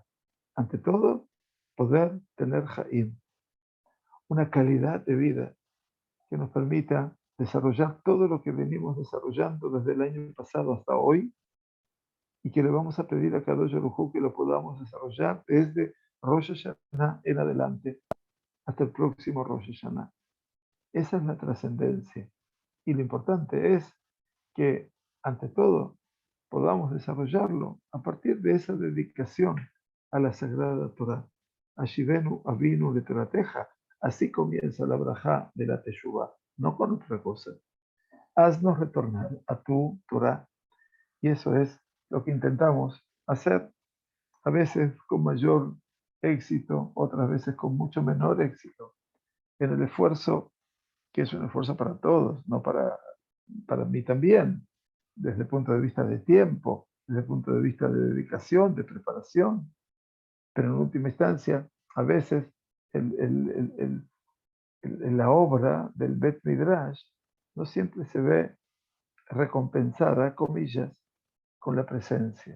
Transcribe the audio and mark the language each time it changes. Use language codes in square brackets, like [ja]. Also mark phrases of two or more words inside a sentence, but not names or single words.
[es] Ante todo, poder tener Haim, una calidad de vida que nos permita desarrollar todo lo que venimos desarrollando desde el año pasado hasta hoy, y que le vamos a pedir a Kadosh Baruj Hu que lo podamos desarrollar desde Rosh Hashanah en adelante hasta el próximo Rosh Hashanah. Esa es la trascendencia. Y lo importante es que, ante todo, podamos desarrollarlo a partir de esa dedicación a la Sagrada Torah. [he] השיבנו אבינו לתורתך. [es] Así comienza la brajá de la Teshuvah, no con otra cosa. Haznos retornar a tu Torah. Y eso es lo que intentamos hacer, a veces con mayor éxito, otras veces con mucho menor éxito, en el esfuerzo, que es un esfuerzo para todos, no para mí también, desde el punto de vista de tiempo, desde el punto de vista de dedicación, de preparación, pero en última instancia, a veces la obra del Bet Midrash no siempre se ve recompensada, comillas, con la presencia.